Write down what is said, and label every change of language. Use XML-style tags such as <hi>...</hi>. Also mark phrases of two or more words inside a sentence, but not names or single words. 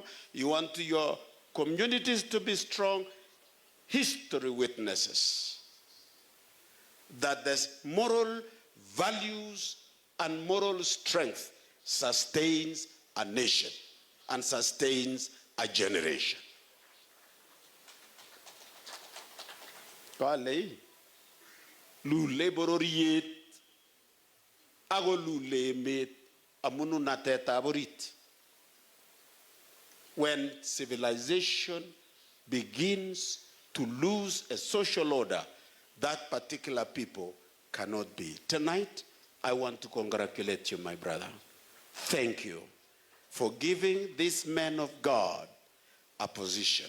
<en>You want your communities to be strong? History witnesses that there's moral values and moral strength sustains a nation and sustains a generation.</en> <kln>Kale lule bororiet ago lule met amunu nateta borit.</kln> <en>When civilization begins to lose a social order, that particular people cannot be. Tonight, I want to congratulate you, my brother. Thank you for giving these men of God a position.</en>